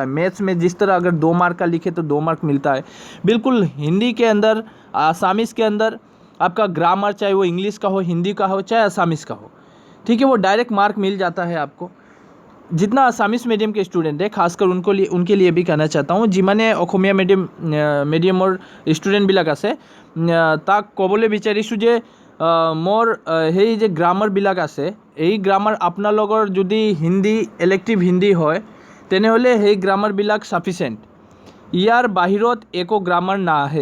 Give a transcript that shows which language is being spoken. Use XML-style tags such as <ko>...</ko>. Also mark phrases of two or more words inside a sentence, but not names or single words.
<hi>मैथ्स में जिस तरह अगर 2 मार्क का लिखे तो 2 मार्क मिलता है, बिल्कुल हिंदी के अंदर, आसामीज़ के अंदर आपका ग्रामर, चाहे वो इंग्लिश का हो, हिंदी का हो, चाहे आसामीज़ का हो, ठीक है, वो डायरेक्ट मार्क मिल जाता है आपको। जितना आसामीज मीडियम के स्टूडेंट है, खासकर उनके लिए भी कहना चाहता हूँ,</hi> <as>जिमाने অসমীয়া মিডিয়ামৰ ষ্টুডেণ্টবিলাক আছে, তাক ক'বলৈ বিচাৰিছোঁ যে মোৰ সেই যে গ্ৰামাৰবিলাক আছে, এই গ্ৰামাৰ আপোনালোকৰ যদি হিন্দী ইলেক্টিভ হিন্দী হয় তেনেহ'লে সেই গ্ৰামাৰবিলাক ছাফিচিয়েণ্ট। ইয়াৰ বাহিৰত একো গ্ৰামাৰ নাহে।</as>